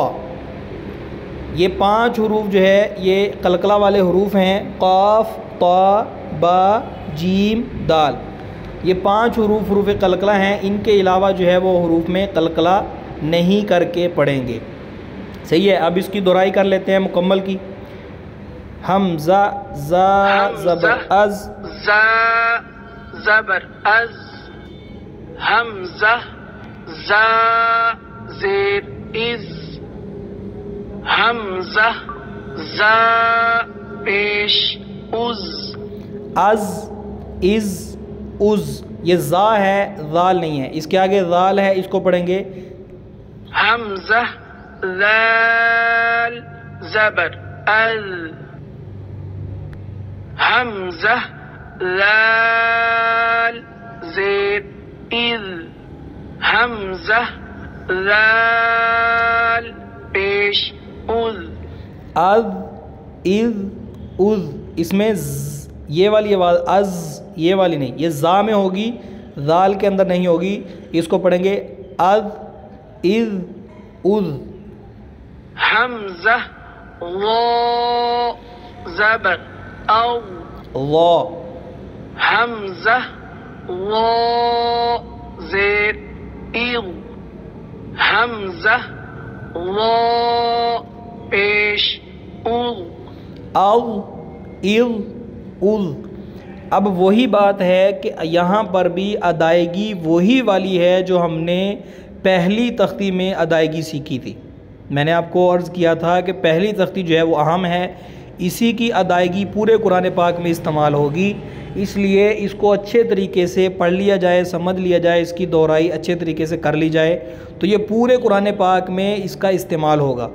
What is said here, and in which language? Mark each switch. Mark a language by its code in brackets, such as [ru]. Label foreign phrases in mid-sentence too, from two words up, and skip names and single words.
[ur] یہ 5 حروف جو ہے یہ قلقلہ والے حروف ہیں، قاف، طا، با، جیم، دال۔ یہ 5 حروف قلقلہ ہیں، ان کے علاوہ جو ہے وہ حروف میں قلقلہ نہیں کر کے پڑھیں گے۔ صحیح ہے، اب اس کی دہرائی کر لیتے ہیں مکمل کی۔ حمزہ زا زبر از، زا زبر از، حمزہ زا زیر از، حمزہ زا پیش از، از از از، یہ زا ہے ذال نہیں ہے، اس کے آگے ذال ہے، اس کو پڑھیں گے حمزہ ذال زبر ال، حمزہ ذال زیر اذ، حمزہ ذال پیش اذ، از از از، اس میں یہ والی آواز از، یہ والی نہیں، یہ زا میں ہوگی، ذال کے اندر نہیں ہوگی، اس کو پڑھیں گے از از از۔ حمزہ وا زبر او، وا، حمزہ وا زیر اض، حمزہ وا پیش اض، از از از۔ اب وہی بات ہے کہ یہاں پر بھی ادائیگی وہی والی ہے جو ہم نے پہلی تختی میں ادائیگی سیکھی تھی۔ میں نے آپ کو عرض کیا تھا کہ پہلی تختی جو ہے وہ اہم ہے، اسی کی ادائیگی پورے قرآن پاک میں استعمال ہوگی، اس لیے اس کو اچھے طریقے سے پڑھ لیا جائے، سمجھ لیا جائے، اس کی دہرائی اچھے طریقے سے کر لی جائے تو یہ پورے قرآن پاک میں اس کا استعمال ہوگا۔